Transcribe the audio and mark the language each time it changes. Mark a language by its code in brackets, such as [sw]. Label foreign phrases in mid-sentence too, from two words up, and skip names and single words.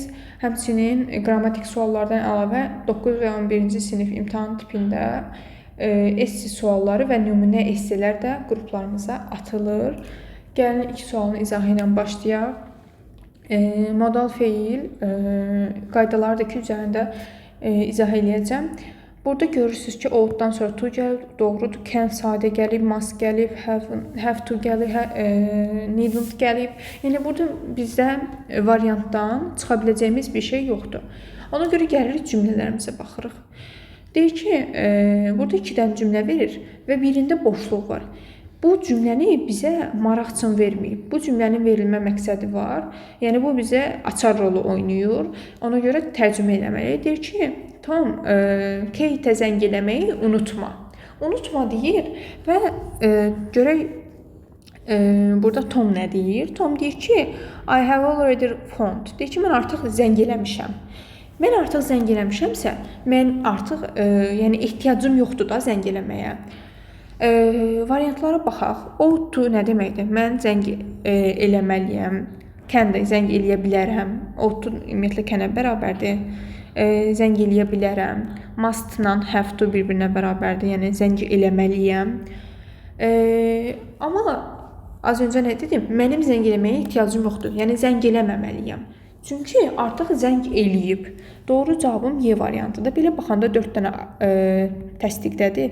[az] Həmçinin qrammatik suallardan əlavə 9 və 11-ci sinif imtahan tipində esse sualları və nümunə esselər də qruplarımıza atılır. Gəlin iki sualın izahı ilə başlayaq. Modal feil qaydaları da ki üzərində izah eləyəcəm. Burada görürsünüz ki, outdan sonra to gəlib, doğrudur. Can sadə gəlib, must gəlib, [en] have to [az] gəlib, needn't gəlib. Yəni burada bizdə variantdan çıxa biləcəyimiz bir şey yoxdur. Ona görə gəlirik cümlələrimizə baxırıq. Deyir ki, burada 2 dənə cümlə verir və birində boşluq var. Bu cümləni bizə maraq üçün verməyib. Bu cümlənin verilmə məqsədi var. Yəni bu bizə açar rolu oynayır. Ona görə tərcümə eləməliyik. Deyir ki, Tom, Kate-ə zəng eləməyi unutma. Unutma deyir və görək burada Tom nə deyir? Tom deyir ki, [en] I have already phoned. [az] Deyir ki, mən artıq zəng eləmişəm. Mən artıq zəng eləmişəmsə, mən artıq yəni ehtiyacım yoxdur da zəng eləməyə. Variantlara baxaq. [en] Ought to [az] nə deməkdir? Mən zəng eləməliyəm. Can də zəng eləyə bilərəm. [en] Ought to [az] ümumiyyətlə can-ə bərabərdir. Zəng eləyə bilərəm. Must-la [en] have to [az] bir-birinə bərabərdir. Yəni zəng eləməliyəm. Amma az öncə nə dedim? Mənim zəng eləməyə ehtiyacım yoxdur. Yəni zəng eləməməliyəm. Çünki artıq zəng eləyib. Doğru cavabım Y variantıdır. Belə baxanda 4 dənə təsdiqdədir.